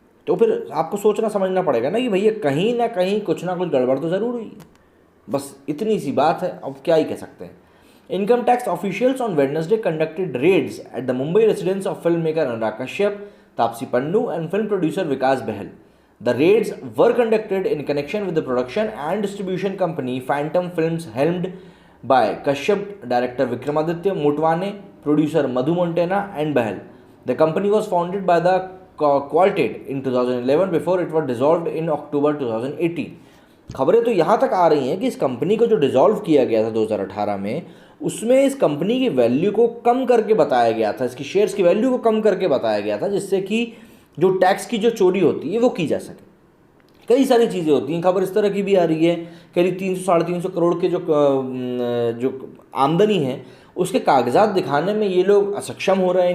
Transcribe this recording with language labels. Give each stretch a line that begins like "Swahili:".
Hindi: तो फिर आपको सोचना समझना पड़ेगा ना कि भैया कहीं ना कहीं कुछ ना कुछ गड़बड़ तो ज़रूर हुई है। बस इतनी सी बात है, अब क्या ही कह सकते हैं।
English: Income tax officials on Wednesday conducted raids at the Mumbai residence of film maker Anurag Kashyap, Taapsee Pannu and film producer Vikas Bahl. The raids were conducted in connection with the production and distribution company Phantom Films helmed by Kashyap, director Vikramaditya Motwane, producer Madhu Montana and Bahal. The company was founded by the Quartet in 2011 before it was dissolved in October 2018.
Hindi: खबरें तो यहाँ तक आ रही हैं कि इस company को जो डिसॉल्व किया गया था 2018 में, उसमें इस कंपनी की वैल्यू को कम करके बताया गया था, इसकी शेयर्स की वैल्यू को कम करके बताया गया था, जिससे कि जो टैक्स की जो चोरी होती है वो की जा सके। कई सारी चीज़ें होती हैं। खबर इस तरह की भी आ रही है, करीब 300-350 करोड़ के जो आमदनी है उसके कागजात दिखाने में ये लोग असक्षम हो रहे हैं।